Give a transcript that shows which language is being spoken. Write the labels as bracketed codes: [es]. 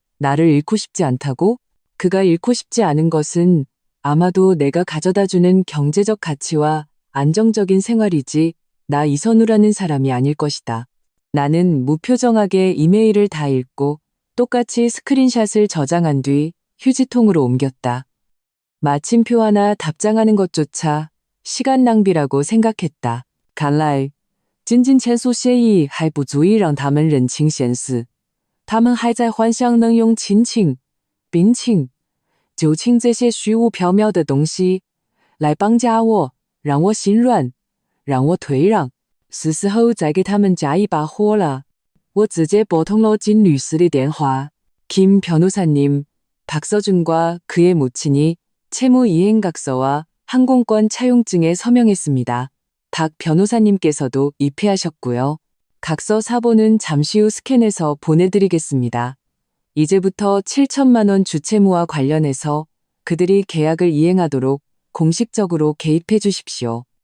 [ko] 나를 잃고 싶지 않다고? 그가 잃고 싶지 않은 것은 아마도 내가 가져다주는 경제적 가치와 안정적인 생활이지 나 이선우라는 사람이 아닐 것이다. 나는 무표정하게 이메일을 다 읽고 똑같이 스크린샷을 저장한 뒤 휴지통으로 옮겼다. 마침표 하나 답장하는 것조차 시간 낭비라고 생각했다. [zh] 看来仅仅签署协议还不足以让他们认清现实。他们还在幻想能用亲情、兵情、旧情这些虚无缥缈的东西来绑架我，让我心软，让我退让。是时候再给他们加一把火了。我直接拨通了金律师的电话。 [ko] 김 변호사님, 박서준과 그의 모친이 채무 이행각서와 항공권 차용증에 서명했습니다. 박 변호사님께서도 입회하셨고요. 각서 사본은 잠시 후 스캔해서 보내드리겠습니다. 이제부터 7천만 원 주채무와 관련해서 그들이 계약을 이행하도록 공식적으로 개입해 주십시오.